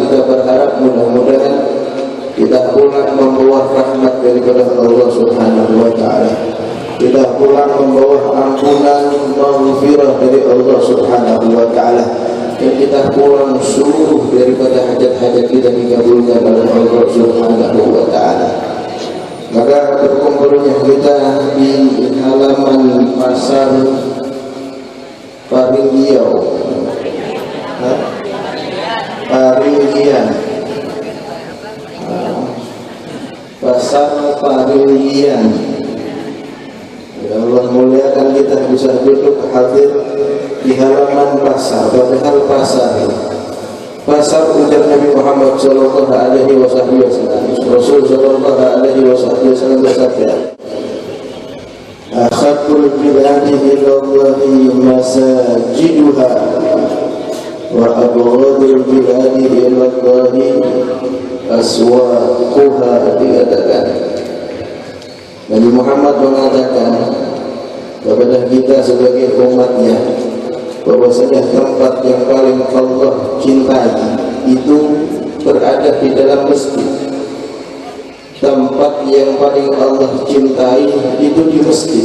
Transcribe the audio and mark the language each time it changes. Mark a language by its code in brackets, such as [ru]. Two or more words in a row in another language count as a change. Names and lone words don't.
[id] Kita berharap mudah-mudahan kita pulang membawa rahmat daripada Allah [ar] سبحانه وتعالى. [id] Kita pulang membawa ampunan maghfirah dari Allah [ar] سبحانه وتعالى, [id] dan kita pulang seluruh daripada hajat-hajat kita dikabulkan oleh Allah [ar] سبحانه وتعالى. [id] Maka berkumpulnya kita di halaman pasar Paringgiau, Paringgian, pasar Paringgian. Ya Allah muliakan kita bisa duduk hadir di halaman pasar, padahal pasar ujar Nabi Muhammad [ar] صلى الله عليه وسلم. رسول صلى الله عليه وسلم bersabda, "أحب البلاد إلى الله مساجدها وأبغض البلاد إلى الله أسواقها." [id] Dikatakan Nabi Muhammad mengatakan kepada kita sebagai umatnya bahwasanya tempat yang paling Allah cintai itu berada di dalam masjid. Tempat yang paling Allah cintai itu di masjid.